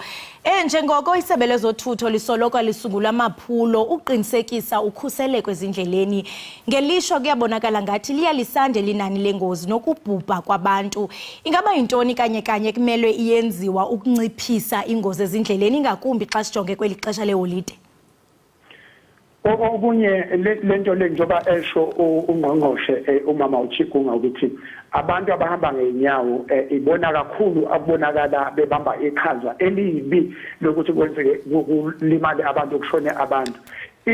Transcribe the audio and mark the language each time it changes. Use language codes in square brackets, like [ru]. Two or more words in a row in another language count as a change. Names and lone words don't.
[xh] Njengoko isebe lezothutho lisoloko lisungula amaphulo uqinisekisa ukhuseleko ezindleleni, ngelishwa kuyabonakala ngathi liyalisande linani lengozi nokubhubha kwabantu. Ingaba yintoni kanye kumele iyenziwa ukunciphisa ingozi ezindleleni ngakumbi xa sijonge kweli xesha leholide? [zu] Okunye lento le njoba esho ungqongqoshe umama uChikunga ukuthi abantu abahamba ngeenyawo ibona kakhulu abonakala bebamba iqhaza elibi lokuthi kwenzeke ukulimala abantu, kushone abantu.